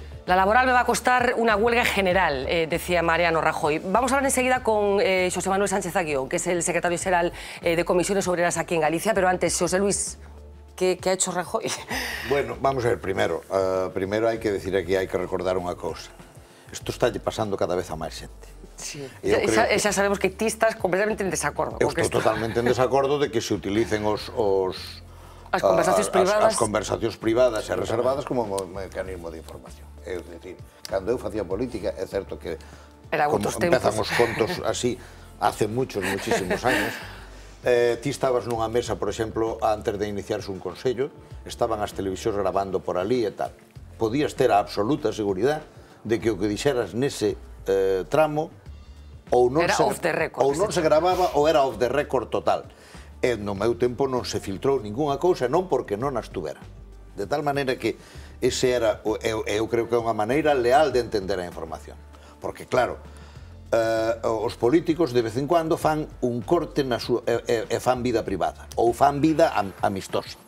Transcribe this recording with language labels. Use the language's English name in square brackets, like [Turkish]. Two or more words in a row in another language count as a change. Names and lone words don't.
[Spanish] La laboral me va a costar una huelga general, decía Mariano Rajoy. Vamos a hablar enseguida con José Manuel Sánchez Aguión, que es el secretario general de Comisiones Obreras aquí en Galicia, pero antes, José Luis, ¿qué ha hecho Rajoy? [Galician] Bueno, vamos a ver, primero hai que decir aquí, hai que recordar unha cousa. Isto está pasando cada vez a máis xente. Sí. Xa sabemos que ti estás completamente en desacordo. Eu estou totalmente en desacordo de que se utilicen as conversacións privadas e reservadas como un mecanismo de información. É dicir, cando eu facía política, é certo que como empezan os contos así [Spanish] hace muchísimos años, [Galician] ti estabas nunha mesa, por exemplo, antes de iniciarse un consello, estaban as televisións grabando por ali e tal. Podías ter a absoluta seguridade de que o que dixeras nese tramo ou non se gravaba ou era [English] off the record [Galician] total. E no meu tempo non se filtrou ninguna cousa, non porque non as tuvera. De tal maneira que ese era, eu creo que é unha maneira leal de entender a información. Porque, claro, os políticos [Spanish] de vez en cuando [Galician] fan un corte e fan vida privada, ou fan vida amistosa.